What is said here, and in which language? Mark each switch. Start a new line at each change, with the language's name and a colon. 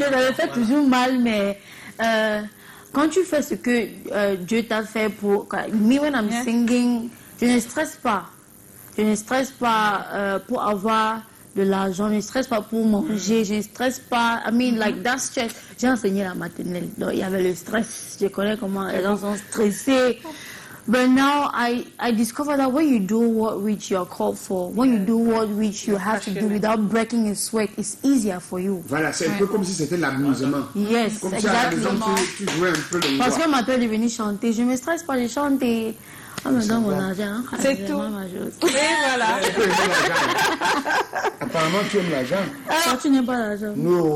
French: Ça me fait toujours mal, mais quand tu fais ce que Dieu t'a fait pour...
English: Me, when I'm singing,
French: je ne stresse pas. Je ne stresse pas pour avoir de l'argent, je ne stresse pas pour manger, je ne stresse pas.
English: I mean, like that stress.
French: J'ai enseigné la maternelle, donc il y avait le stress. Je connais comment les gens sont stressés.
English: But now I discover that when you do what which you are called for, when you do what which you have to do without breaking a sweat, it's easier for you.
French: Voilà, c'est un peu comme si c'était l'amusement.
English: Yes,
French: Comme si à la maison, tu jouais un peu le parce que ma tante est venue chanter, je ne me stresse pas, je chante et on me donne mon argent. C'est tout. Et voilà. Apparemment, tu aimes l'argent. Toi, tu n'aimes pas l'argent. Non.